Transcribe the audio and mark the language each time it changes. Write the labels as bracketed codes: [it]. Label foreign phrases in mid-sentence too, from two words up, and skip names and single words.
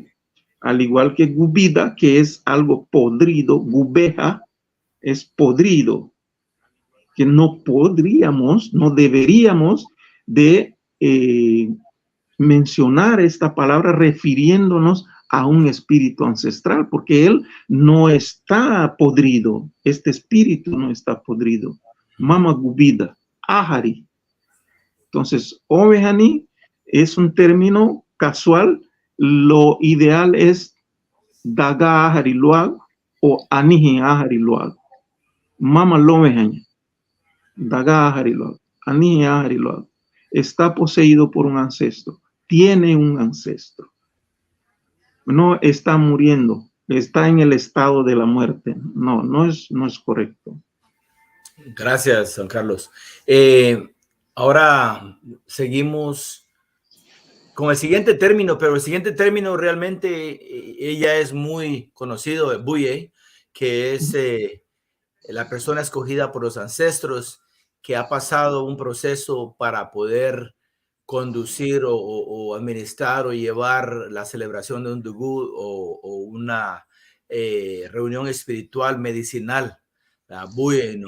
[es] Al igual que Gubida, que es algo podrido, Gubeja es podrido, que no podríamos, no deberíamos de mencionar esta palabra refiriéndonos a un espíritu ancestral, porque él no está podrido, este espíritu no está podrido. [cab] Mama Gubida, [es] Ahari. Entonces, Omehani es un término casual, lo ideal es [cab] Daga Ahari Luag [es] o [cab] Anihi Ahari Luag. Mama Lomehani. Daga Ahari Luag, Anihi Ahari Luag. [es] Está poseído por un ancestro, tiene un ancestro. No está muriendo, está en el estado de la muerte. No es correcto. Gracias, Juan Carlos. Ahora seguimos con el siguiente término, pero el siguiente término realmente ella es muy conocido, Buye, que es la persona escogida por los ancestros que ha pasado un proceso para poder conducir o administrar o llevar la celebración de un dugú o una reunión espiritual medicinal, la Buye, ¿no?